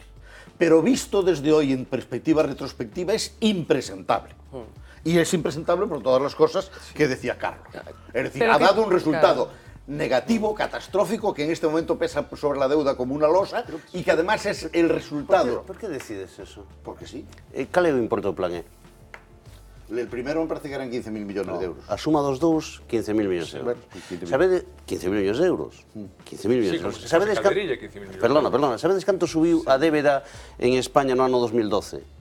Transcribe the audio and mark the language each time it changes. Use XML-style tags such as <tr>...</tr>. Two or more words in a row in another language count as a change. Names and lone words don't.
<es>Pero visto desde hoy en perspectiva retrospectiva es impresentable. Y es impresentable por todas las cosas que decía Carlos. Es decir, ha dado un resultado negativo, catastrófico, que en este momento pesa sobre la deuda como una losa y que además es el resultado.</es> <gl>Por que decides eso? Porque sí. Cal é o importe do plan E?</gl> <es>El primero me parece que eran 15.000 millones de euros.</es> <gl>A suma dos dous, 15.000 millóns de euros. Sabedes 15.000 millóns de euros? 15.000 millóns de euros. Sabedes perdona, sabedes canto subiu a débeda en España no ano 2012?</gl>